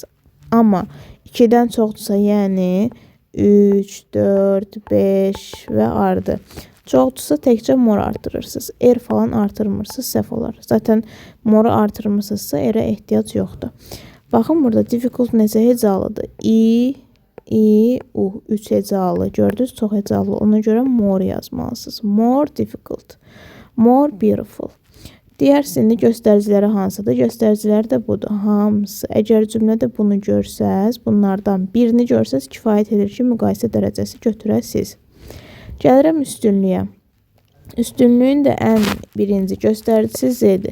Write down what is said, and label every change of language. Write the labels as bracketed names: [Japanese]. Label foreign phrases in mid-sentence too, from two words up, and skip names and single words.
[Azerbaijani] Amma 2-dən çoxdursa, yəni 3, 4, 5 və ardı. Çoxdursa təkcə more artırırsınız. Er falan artırmırsınız, səhv olar. Zaten more artırmırsınızsa erə ehtiyac yoxdur. Baxın, burada difficult necə hecalıdır? U, 3 hecalı. Gördünüz, çox hecalı. Ona görə more yazmalısınız. [English] More difficult. More beautiful. [Azerbaijani] Digər sinli göstəriciləri hansıdır? Göstəriciləri də budur. Hamısı. Əgər cümlədə bunu görsəz, bunlardan birini görsəz, kifayət edir ki, müqayisə dərəcəsi götürəsiz. Gəlirəm üstünlüyə. Üstünlüyün də ən birinci göstəricisi Z-dir.